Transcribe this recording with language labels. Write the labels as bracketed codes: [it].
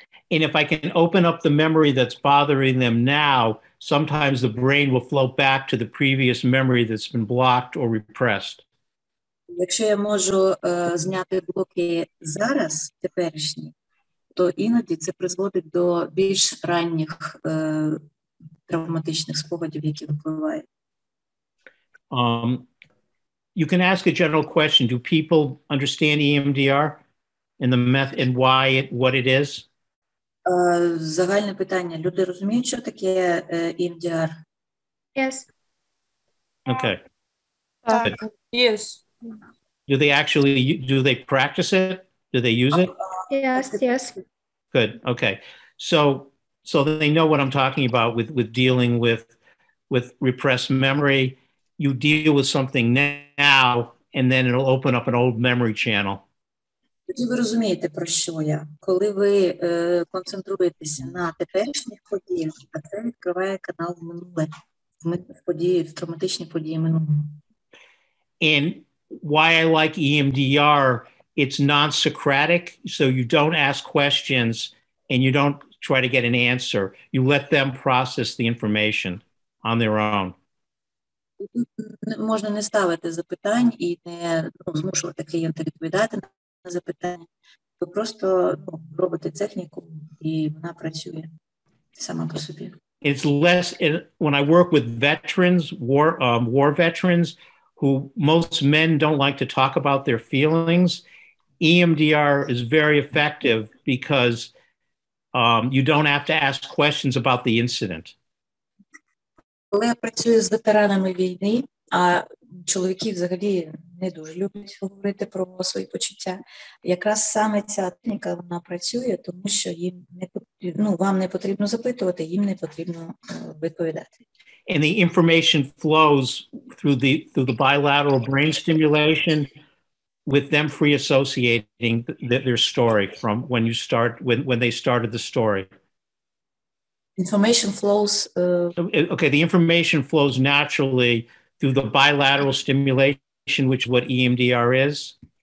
[en] And if I can open up the memory that's bothering them now, sometimes the brain will float back to the previous memory that's been blocked or repressed. [uk] Якщо я можу зняти блоки зараз, теперішні, то іноді це призводить до більш ранніх травматичних спогадів, які випливають. [en] You can ask a general question. Do people understand EMDR and the method and what it is? [uk] Загальне питання. Люди розуміють, що таке EMDR? [en] Yes. Okay. Yes. Do they practice it? Do they use it? Yes. Good. Okay. So they know what I'm talking about with dealing with repressed memory. You deal with something now, and then it'll open up an old memory channel. [uk] Тоді ви розумієте, про що я. Коли ви концентруєтеся на теперішніх подіях, а це відкриває канал в минуле, в травматичні події минулого. [en] And why I like EMDR, it's non-Socratic, so you don't ask questions and you don't try to get an answer. You let them process the information on their own. [uk] Можна не ставити запитань і не змушувати клієнта відповідати на запитання. Ви просто робите техніку, і вона працює сама по собі. [en] It's less, when I work with veterans, war veterans, who most men don't like to talk about their feelings, EMDR is very effective because you don't have to ask questions about the incident. [uk] Коли я працюю з ветеранами війни, а чоловіки взагалі не дуже люблять говорити про свої почуття, якраз саме ця техніка, вона працює, тому що їм не потрібно, вам не потрібно запитувати, їм не потрібно відповідати. [en] And the information flows through the bilateral brain stimulation, with them free associating their story from when they started the story. Information flows. Okay, the information flows naturally through the bilateral stimulation, which is what EMDR is.